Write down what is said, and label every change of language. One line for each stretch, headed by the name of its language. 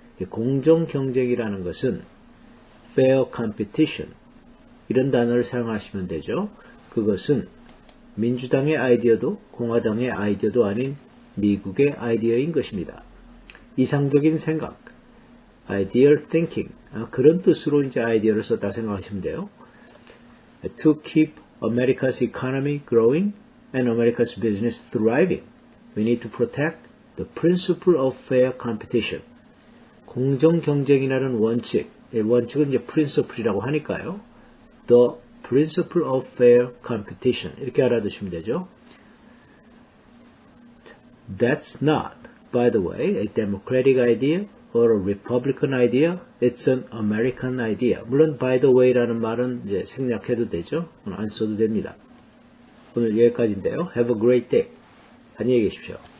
Korean: 공정경쟁이라는 것은
English: fair competition
Korean: 이런 단어를 사용하시면 되죠. 그것은 민주당의 아이디어도 공화당의 아이디어도 아닌 미국의 아이디어인 것입니다. 이상적인 생각,
English: ideal thinking,
Korean: 그런 뜻으로 이제 아이디어를 썼다 생각하시면 돼요.
English: To keep America's economy growing and America's business thriving, we need to protect The principle of fair competition.
Korean: 공정 경쟁이라는 원칙. 원칙은 이제 principle이라고 하니까요.
English: The principle of fair competition.
Korean: 이렇게 알아두시면 되죠.
English: That's not, by the way, a democratic idea or a republican idea. It's an American idea.
Korean: 물론
English: by the way
Korean: 라는 말은 이제 생략해도 되죠. 안 써도 됩니다. 오늘 여기까지인데요.
English: Have a great day.
Korean: 안녕히 계십시오.